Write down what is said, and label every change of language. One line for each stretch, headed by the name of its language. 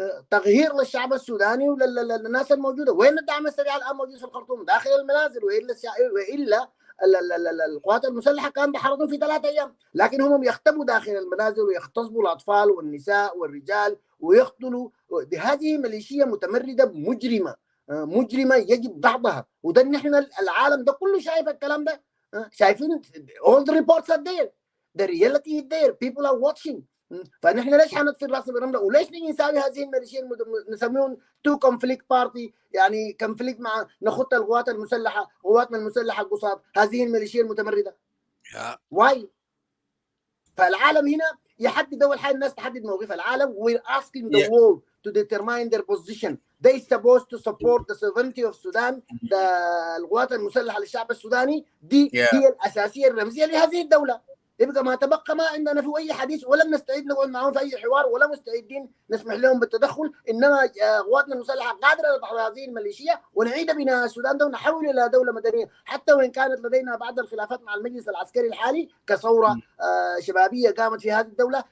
Arabic: تغيير للشعب السوداني وللناس الموجوده. وين الدعم السريع الان موجود في الخرطوم؟ داخل المنازل. والا القوات المسلحه كان بحرضهم في 3 ايام، لكن هم يختبوا داخل المنازل ويغتصبوا الاطفال والنساء والرجال ويقتلوا. هذه ميليشيا متمرده مجرمه يجب ضحضها.
English: وده نحن العالم ده كله شايف الكلام ده، شايفين all the reports are there, the reality is there, people are watching.
Arabic: فنحن ليش حنطفي الراس بالرمله؟ وليش نيجي نساوي هذه الميليشيا نسميهم تو كونفليكت بارتي، يعني كونفليكت مع نخط القوات المسلحه، قواتنا المسلحه القصاد، هذه الميليشيا المتمرده. واي؟ فالعالم هنا يحدد. اول حاجه الناس تحدد موقف العالم.
English: we're asking the world to determine their position. they supposed to support the sovereignty of Sudan.
Arabic: القوات المسلحه للشعب السوداني دي هي الاساسيه الرمزيه لهذه الدوله. يبقى ما تبقى ما عندنا في اي حديث، ولا نستعد نقعد معهم في اي حوار، ولا مستعدين نسمح لهم بالتدخل. انما قواتنا المسلحه قادره نضع هذه الميليشيا ونعيد بناء السودان ده ونحول الى دوله مدنيه، حتى وان كانت لدينا بعض الخلافات مع المجلس العسكري الحالي كثوره شبابيه قامت في هذه الدوله.